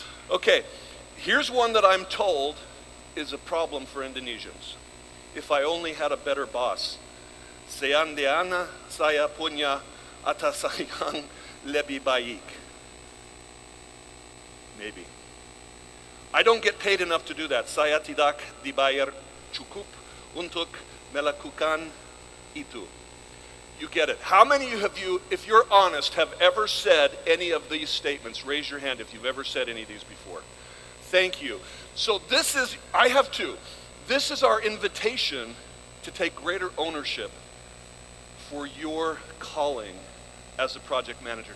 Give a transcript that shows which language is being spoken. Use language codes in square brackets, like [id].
[en] Okay, here's one that I'm told is a problem for Indonesians. If I only had a better boss. [id] Seandainya saya punya atasan yang lebih baik. [en] Maybe. I don't get paid enough to do that. [id] Saya tidak dibayar cukup untuk melakukan itu. [en] You get it. How many of you, if you're honest, have ever said any of these statements? Raise your hand if you've ever said any of these before. Thank you. So I have two. This is our invitation to take greater ownership for your calling as a project manager.